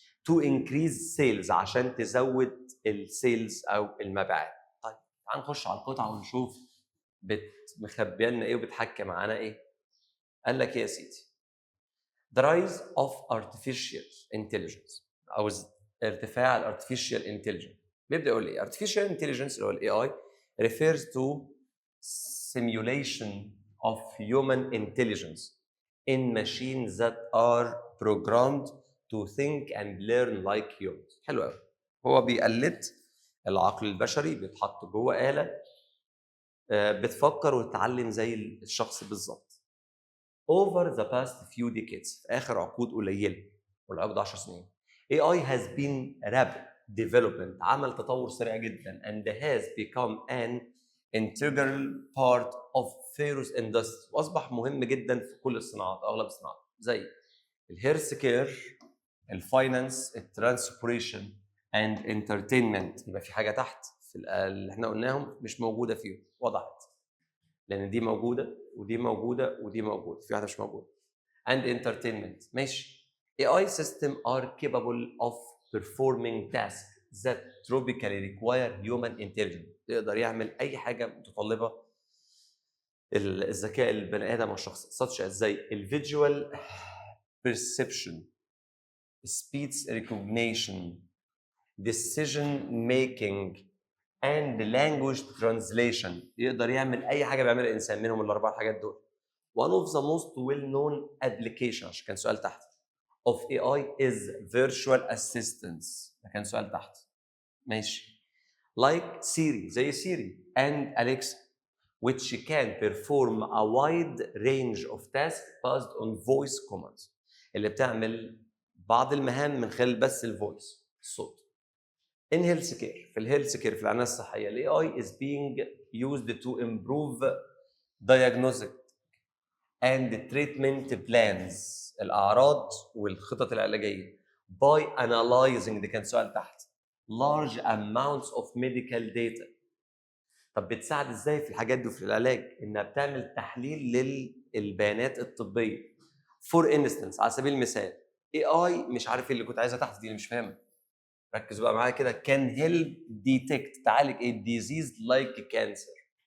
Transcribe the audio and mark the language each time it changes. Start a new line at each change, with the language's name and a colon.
English: to increase sales،
Arabic: عشان تزود السيلز او المبيعات. طيب تعال نخش على القطعه ونشوف مخبيه لنا ايه وبتحكي معانا ايه. قال لك ايه يا سيدي؟
English: The rise of artificial intelligence
Arabic: او ارتفاع الارتفيشال intelligence. بيبدا يقول ايه؟
English: artificial intelligence اللي هو الاي اي refers to simulation of human intelligence in machines that are programmed to think and learn like humans.
Arabic: حلو قوي. هو بيقلد العقل البشري، بيتحط جوه آلة بتفكر وتتعلم زي الشخص بالظبط. Over the past few decades، في آخر عقود قليلة، والعقد 10 سنين،
English: AI has been rapid development،
Arabic: عمل تطور سريع جدا
English: and has become an integral part of various industries،
Arabic: واصبح مهم جدا في كل الصناعات، اغلب الصناعات، زي الهيلث كير، الفاينانس، الترانسبوريشن اند انترتينمنت. يبقى في حاجه تحت في اللي احنا قلناهم مش موجوده فيهم، وضحت، لان دي موجوده ودي موجوده ودي موجوده، في واحده مش موجوده.
English: and entertainment ماشي. AI system are capable of performing tasks that typically require human intelligence.
Arabic: يقدر يعمل اي حاجه متطلبه الذكاء البني ادم او الشخص، such as زي
English: visual perception، speech recognition، decision making and language translation.
Arabic: يقدر يعمل اي حاجه بيعملها الانسان منهم الاربع حاجات دول.
English: One of the most well-known applications،
Arabic: عشان كان سؤال تحت،
English: of AI is virtual assistants.
Arabic: ده كان سؤال تحت. ماشي.
English: Like Siri، زي Siri and Alexa، which can perform a wide range of tasks based on voice commands،
Arabic: اللي بتعمل بعض المهام من خلال بس الفويس، الصوت.
English: In healthcare، في الهيلث care,
Arabic: في العنايه الصحيه،
English: ال AI is being used to improve diagnostic and treatment plans،
Arabic: الأعراض والخطط العلاجية،
English: by analyzing،
Arabic: ده كان سؤال تحت،
English: large amounts of medical data.
Arabic: طب بتساعد ازاي في الحاجات دي وفي العلاج؟ انها بتعمل تحليل للبيانات الطبية.
English: For instance،
Arabic: على سبيل المثال، AI مش عارف ايه اللي كنت عايزها تحت دي، اللي مش فاهمها، ركزوا بقى معايا كده،
English: can help detect،
Arabic: تعالج ايه؟
English: disease like cancer.